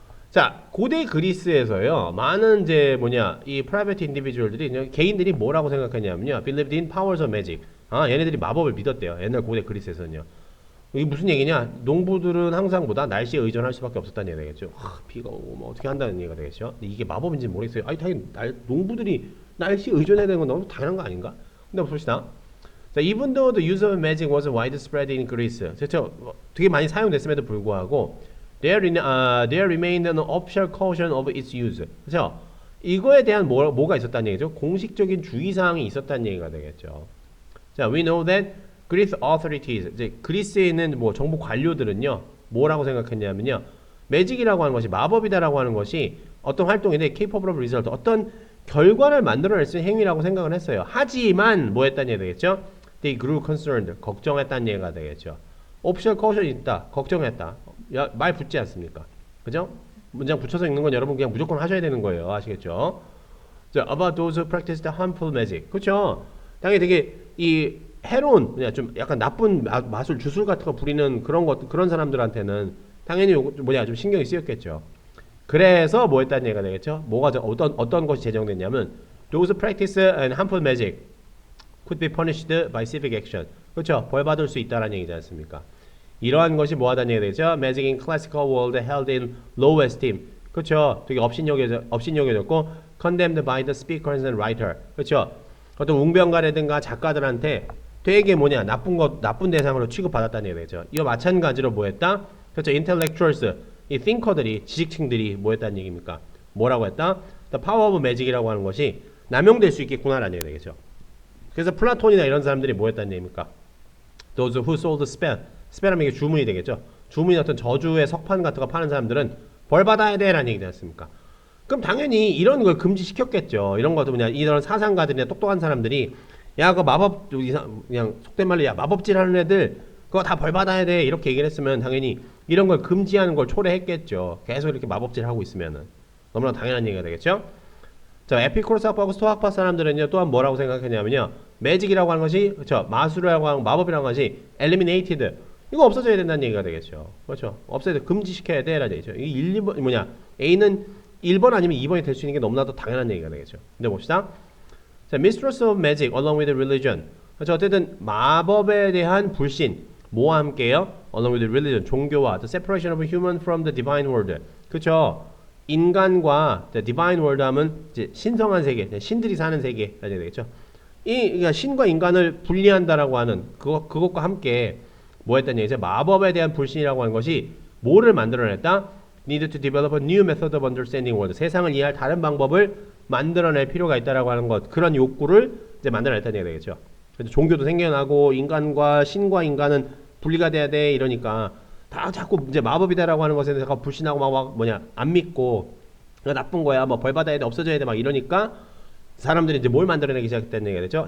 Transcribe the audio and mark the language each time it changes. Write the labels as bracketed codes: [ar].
[ko] 자, 고대 그리스에서요, 많은 이제 이 private individual들이, 개인들이 뭐라고 생각했냐면요, [en] believed in powers of magic. [ko] 얘네들이 마법을 믿었대요. 옛날 고대 그리스에서는요. 이게 무슨 얘기냐? 농부들은 항상보다 날씨에 의존할 수밖에 없었다는 얘기가 되겠죠. 비가 오고 뭐 어떻게 한다는 얘기가 되겠죠. 근데 이게 마법인지 모르겠어요. 당연히 농부들이 날씨에 의존해야 되는 건 너무 당연한 거 아닌가? 근데 봅시다. [en] 자, even though the use of magic was widespread in Greece, 그렇죠? [ko] 되게 많이 사용됐음에도 불구하고 [en] there remained an official caution of its use. [ko] 그렇죠? 이거에 대한 뭐가 있었다는 얘기죠? 공식적인 주의사항이 있었다는 얘기가 되겠죠. 자, [en] we know that Greek authorities, [ko] 이제 그리스에 있는 정부 관료들은요, 뭐라고 생각했냐면요, 매직이라고 하는 것이, 마법이다라고 하는 것이 어떤 활동인데 [en] capable of result, [ko] 어떤 결과를 만들어낼 수 있는 행위라고 생각을 했어요. 하지만 뭐 했다는 얘기가 되겠죠? [en] They grew concerned, [ko] 걱정했다는 얘기가 되겠죠. Official caution 있다, 걱정했다. 말 붙지 않습니까? 그죠? 문장 붙여서 읽는 건 여러분 그냥 무조건 하셔야 되는 거예요. 아시겠죠? [en] 자, about those who practiced harmful magic. [ko] 그렇죠? 당연히 되게 해로운, 좀 약간 나쁜 마술, 주술 같은 거 부리는 그런 사람들한테는 당연히 좀 신경이 쓰였겠죠. 그래서 뭐 했다는 얘기가 되겠죠? 어떤 것이 제정됐냐면, [en] those practice and harmful magic could be punished by civic action. 그렇죠? [ko] 벌 받을 수 있다라는 얘기지 않습니까? 이러한 것이 뭐하다는 얘기가 되죠? [en] Magic in classical world held in low esteem. [ko] 그렇죠. 되게 업신여겨졌고 [en] condemned by the speakers and writer. [ko] 그렇죠. 어떤 웅변가라든가 작가들한테 되게 뭐냐 나쁜 대상으로 취급받았다는 얘기죠. 이와 마찬가지로 뭐했다? 그렇죠. intellectuals 이 thinker들이 지식층들이 뭐했다는 얘기입니까? 뭐라고 했다? [en] The power of magic [ko] 이라고 하는 것이 남용될 수 있겠구나라는 얘기가 되겠죠. 그래서 플라톤이나 이런 사람들이 뭐했다는 얘기입니까? [en] Those who sold spell. [ko] spell하면 이게 주문이 되겠죠. 주문이 어떤 저주의 석판 같은 거 파는 사람들은 벌 받아야 돼라는 얘기 되지 않습니까? 그럼 당연히 이런 걸 금지시켰겠죠. 이런 것도 뭐냐 이런 사상가들이나 똑똑한 사람들이 야 그 마법 그냥 속된 말로 야 마법질 하는 애들 그거 다 벌 받아야 돼 이렇게 얘기를 했으면 당연히 이런 걸 금지하는 걸 초래했겠죠. 계속 이렇게 마법질 하고 있으면은 너무나 당연한 얘기가 되겠죠. 자 에피쿠로스하고 스토아파 사람들은요 또한 뭐라고 생각했냐면요 매직이라고 하는 것이 그렇죠 마술이라고 하는 마법이라고 하는 것이 eliminated 이거 없어져야 된다는 얘기가 되겠죠. 그렇죠. 없어야 돼. 금지시켜야 돼라는 얘기죠. 이게 1, 2번 뭐냐 A는 1번 아니면 2번이 될 수 있는 게 너무나도 당연한 얘기가 되겠죠. 근데 봅시다. [en] 자, Mistress of Magic along with religion. [ko] 그렇죠. 어쨌든 마법에 대한 불신 뭐와 함께요? [en] Along with religion 종교와 the separation of human from the divine world. [ko] 그렇죠. 인간과 the divine world 하면 이제 신성한 세계, 신들이 사는 세계가 되겠죠. 그러니까 신과 인간을 분리한다라고 하는 그것과 함께 뭐 했다니 이제 마법에 대한 불신이라고 하는 것이 뭐를 만들어냈다? [en] Need to develop a new method of understanding world. [ko] 세상을 이해할 다른 방법을 만들어낼 필요가 있다라고 하는 것 그런 욕구를 이제 만들어냈다는 얘기가 되겠죠. 그래서 종교도 생겨나고 인간과 신과 인간은 분리가 돼야 돼 이러니까 다 자꾸 이제 마법이다라고 하는 것에 대해서 불신하고 막 뭐냐 안 믿고 나쁜 거야 뭐 벌 받아야 돼 없어져야 돼 막 이러니까 사람들이 이제 뭘 만들어내기 시작했다는 얘기가 되죠.